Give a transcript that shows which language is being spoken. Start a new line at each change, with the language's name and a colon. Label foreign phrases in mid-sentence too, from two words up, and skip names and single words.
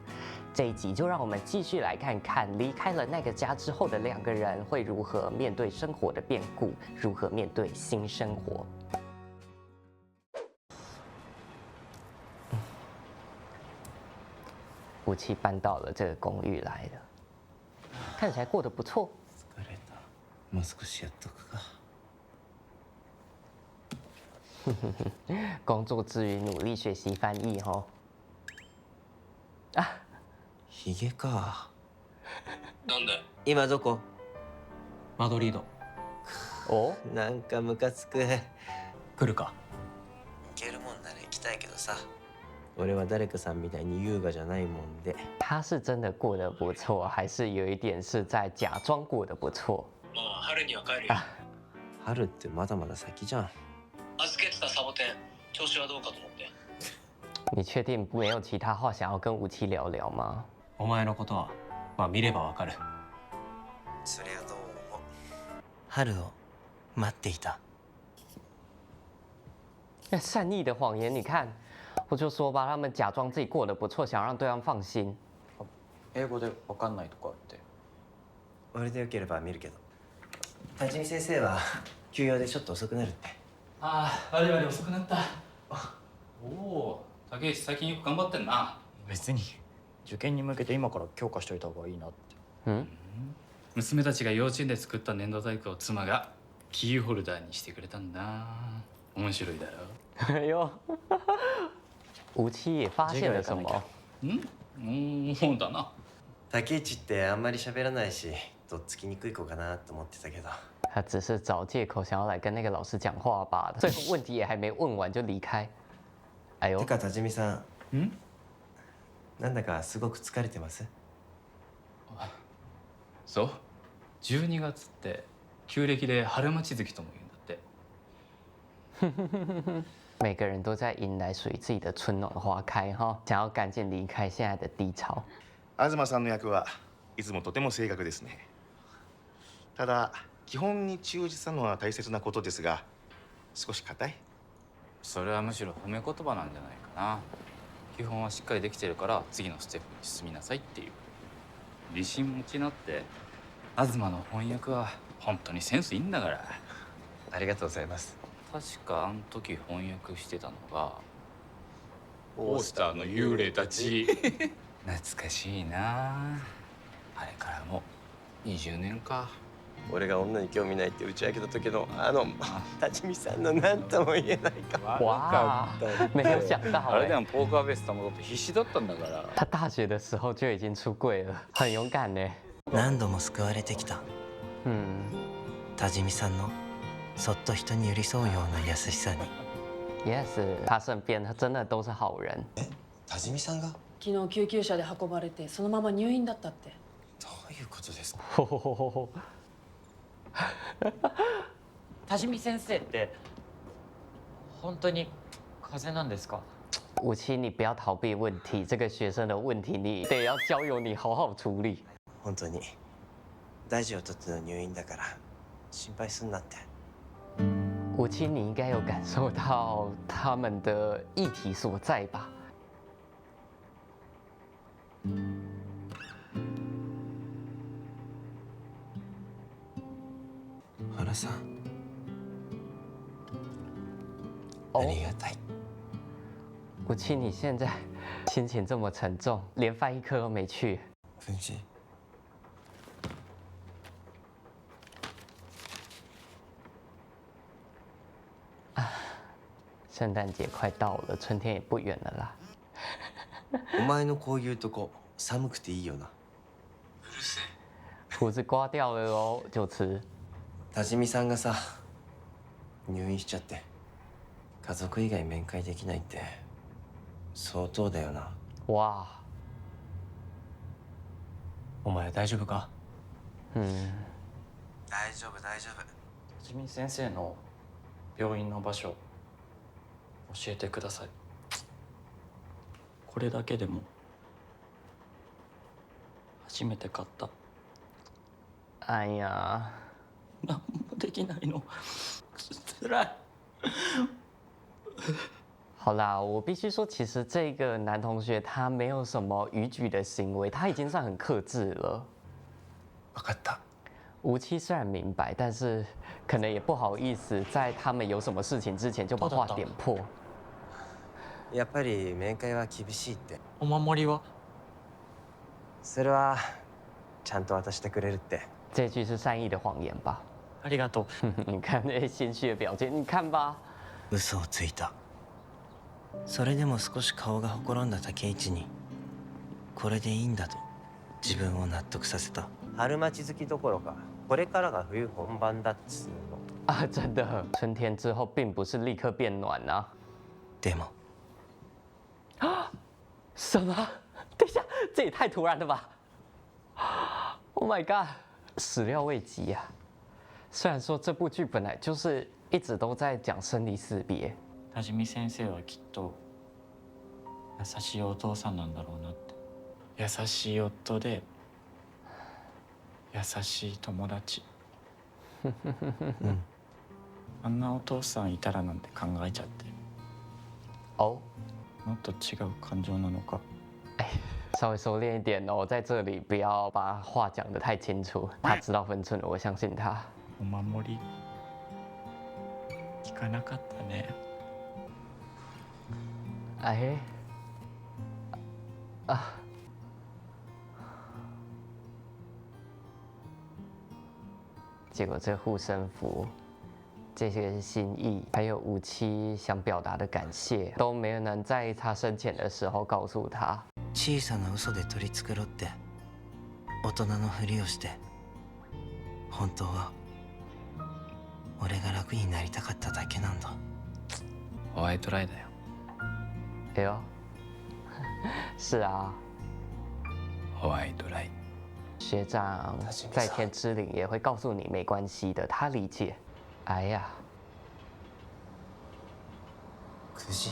Chinese: 这一集就让我们继续来看看离开了那个家之后的2个人会如何面对生活的变故，如何面对新生活。吴七搬到了这个公寓来了。看起来过得不错。
Japanese: 疲れた。もう少しやっとくか。
Chinese: 工作之余努力学习翻译哦。
Japanese: あ。ヒゲか。なんで？今どこ？マドリード。お？なんかムカつく。来るか？行けるもんなら行きたいけどさ。俺は誰かさんみたいに優雅じゃないもんで。
Chinese: 他是真的过得不错，还是有一点是在假装过得不错？
Japanese: まあ春には帰るよ。春ってまだまだ先じゃん。預けてたサボテン、調子はどうかと思って。
Chinese: 你确定没有其他话想要跟吴七聊聊吗？
Japanese: お前のことは、まあ見ればわかる。それはどうも。春を待っていた。
Chinese: 善意的谎言，你看，我就说吧，他们假装自己过得不错，想让对方放心。
Japanese: 英語でわかんないとかって。俺でよければ見るけど。立見先生は休養でちょっと遅くなるって。ああ、我々遅くなった。おお、竹内最近よく頑張ってんな。別に受験に向けて今から強化しといた方がいいなって。娘たちが幼稚園で作った粘土細工を妻がキーホルダーにしてくれたんだ。面白いだろ。
Chinese: 哎呦，吴七也发现了什么？
Japanese: そうだな。竹内ってあんまり喋らないし、とっつきにくい子かなと思ってたけど。
Chinese: 他只是找借口想要来跟那个老师讲话罢了。最后问题也还没问完就离开。哎呦！
Japanese: てか立見さん。なんだかすごく疲れてます？そう。12月って旧暦で春待ち月とも言うんだって。
Chinese: 每个人都在迎来属于自己的春暖花开哈，想要赶紧离开现在的低潮。
Japanese: 東さんの役はいつもとても正確ですね。ただ基本に忠実なのは大切なことですが、少し硬い。それはむしろ褒め言葉なんじゃないかな。基本はしっかりできてるから次のステップに進みなさいっていう。自信持ちなって。東の翻訳は本当にセンスいいんだから。ありがとうございます。確かあの時翻訳してたのがオースターの幽霊たち。懐かしいな。あれからもう20年か。俺が女に興味ないって打ち明けた時の立見さんの何とも言えないか。
Chinese: 哇，没有想到
Japanese: あれでもポーカーフェイス保って必死だったんだから。
Chinese: 他大学的时候就已经出柜了，很勇敢呢。
Japanese: 何度も救われてきた。立見さんのそっと人に寄り添うような優しさに。
English: Yes，
Chinese: 他身边他真的都是好人。
Japanese: 立見さんが？昨日救急車で運ばれてそのまま入院だったって。どういうことですか？多治見先生って本当に風邪なんですか？
Chinese: 吴七，你不要逃避问题，这个学生的问题你得要交由你好好处理。
Japanese: 本当に大事をとっての入院だから心配すんなって。
Chinese: 吴七，你应该有感受到他们的议题所在吧？
Japanese: 原さん、ありがたい。
Chinese: 吴七，你现在心情这么沉重，连翻译课都没去。分析。圣诞节快到了，春天也不远了啦。
Japanese: お前のこういうとこ寒くていいよな。うるせえ。
Chinese: 胡子刮掉了哦，九慈。
Japanese: 立見さんがさ入院しちゃって家族以外面会できないって相当だよな。
Chinese: 哇。
Japanese: お前大丈夫か？大丈夫大丈夫。立見先生の病院の場所教えてください。これだけでも初めて買った
Chinese: 哎呀，
Japanese: 何もできないの。辛い。
Chinese: 好啦，我必须说，其实这个男同学他没有什么逾矩的行为，他已经算很克制了。
Japanese: 分かった。
Chinese: 吴七虽然明白，但是可能也不好意思在他们有什么事情之前就把话点破。
Japanese: やっぱり面会は厳しいって。お守りは？それはちゃんと渡してくれるって。
Chinese: 这句是善意的谎言吧？
Japanese: ありがとう。
Chinese: 你看那些心虚的表情，你看吧。
Japanese: 嘘をついた。それでも少し顔がほころんだ竹一にこれでいいんだと自分を納得させた。春待ち好きどころかこれからが冬本番だっつうの。
Chinese: 啊，真的，春天之后并不是立刻变暖啊。
Japanese: でも
Chinese: 什么？等一下，这也太突然了吧 ！
English: Oh my god，
Chinese: 始料未及啊！虽然说这部剧本来就是一直都在讲生离死別。
Japanese: 多治見先生はきっと優しいお父さんなんだろうなって。優しい夫で優しい友達。あんなお父さんいたらなんて考えちゃって。
Chinese: 哦，
Japanese: もっと違う感情なのか。
Chinese: 稍微收敛一点哦，在这里不要把话讲得太清楚。他知道分寸了，我相信他。
Japanese: お守り聞かなかったね。
Chinese: 哎，啊，结果这护身符、这些心意，还有武七想表达的感谢，都没有能在他生前的时候告诉他。
Japanese: 小さな嘘で取り繕って大人のふりをして本当は俺が楽になりたかっただけなんだ。ホワイトライだよ。
Chinese: 哎呦，是啊，
Japanese: ホワイトライ。
Chinese: 学长在天之灵也会告诉你没关系的，他理解。哎呀，
Japanese: 9 時。